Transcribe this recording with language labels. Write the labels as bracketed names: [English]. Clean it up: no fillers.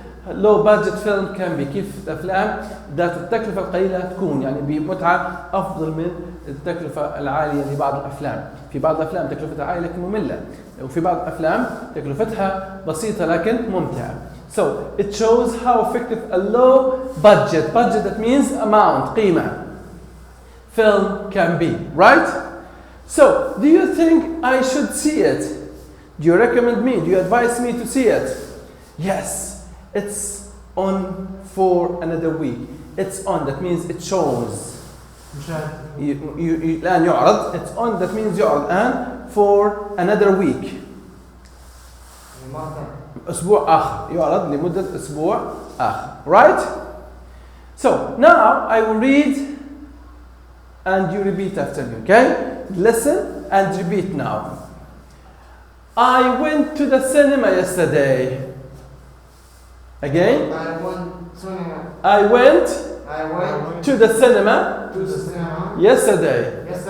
[English] Low budget film can be [Arabic] كيف الأفلام ذات التكلفة القليلة تكون يعني بمتعة أفضل من التكلفة العالية لبعض الأفلام. في بعض الأفلام تكلفتها عالية لكن مملة، وفي بعض الأفلام تكلفتها بسيطة لكن ممتعة. [English] So it shows how effective a low budget that means amount قيمة film can be, right? So do you think I should see it? Do you recommend me? Do you advise me to see it? Yes. It's on for another week. It's on, that means it shows. [Arabic] الآن يعرض. [English] It's on, that means [Arabic] يعرض الآن [English] for another week. [Arabic] أسبوع آخر يعرض لمدة أسبوع آخر. [English] Right? So now I will read and you repeat after me. Okay? Listen and repeat now. I went to the cinema yesterday. Again. I went to the cinema yesterday.